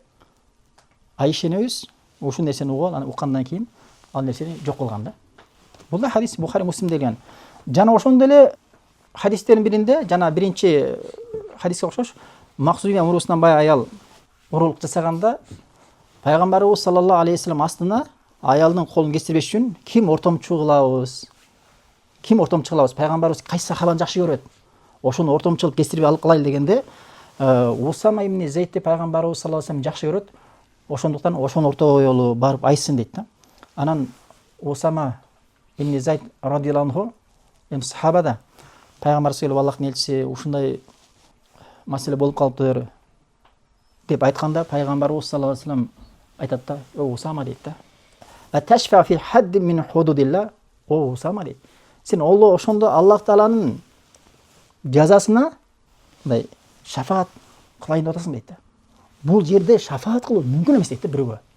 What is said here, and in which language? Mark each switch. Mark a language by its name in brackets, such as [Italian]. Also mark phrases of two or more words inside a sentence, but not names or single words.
[Kyrgyz] Айша энебиз ушул нерсени угуп, аны уккандан кийин ал нерсени жок кылган да. Бул да хадис Бухари Муслимде келген. Жана ошондой эле хадистердин биринде, жана биринчи хадиске окшош, Максумия урусунан бая аял урулук жасаганда пайгамбарыбыз [Arabic] صلى الله عليه وسلم [Kyrgyz] астына аялдын колун кестирбеш үчүн ким ортомчу кылабыз? Ким ортомчу кылабыз? Пайгамбарыбыз кайсы сахабаны жакшы көрөт? Ошону ортомчу кылып кестирбей алып кылайлы дегенде, Усама ибн Зейдти пайгамбарыбыз [Arabic] صلى الله عليه وسلم [Kyrgyz] жакшы көрөт. Ошондуктан ошону ортогойлу барып айтсын дейт да. Анан Усама ибн Зейд [Arabic] رضي الله عنه [Kyrgyz] эми сахабада пайгамбарыбыз келип Аллахтын элчиси ушундай маселе болуп калыптыр деп айтканда, пайгамбарыбыз [Arabic] صلى الله عليه وسلم [Kyrgyz] айтат да: "О Усама" дейт да. [Arabic] "أتشفع في حد من حدود الله" [Kyrgyz] О Усама дейт. Сен ошондо Аллах Тааланын жазасына мындай шафаат кылайын деп атасың дейт да. Бул жерде шафаат кылуу мүмкүн эмес дейт да бирөөгө.